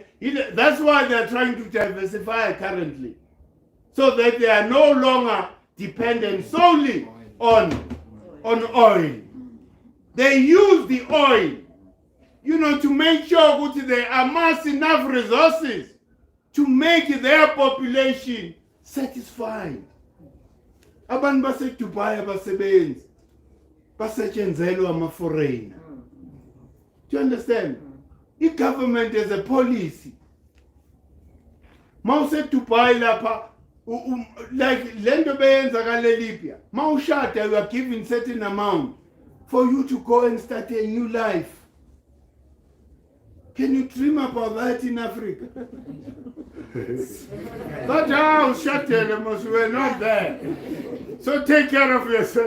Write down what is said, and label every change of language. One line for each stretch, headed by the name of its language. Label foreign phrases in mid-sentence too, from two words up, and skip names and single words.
English: That's why they're trying to diversify currently, so that they are no longer dependent solely on oil. They use the oil, to make sure that they amass enough resources to make their population satisfied.
North Ndebele: Abantu base Dubai abasebenzi basetshenzelo ama-foreigner.
English: Do you understand? The government has a policy.
North Ndebele: Mawuse Dubai lapha, like lento beyenza kale Libya. Mawushada,
English: you are given certain amount for you to go and start a new life. Can you dream about that in Africa? That house, we're not there. So take care of yourself.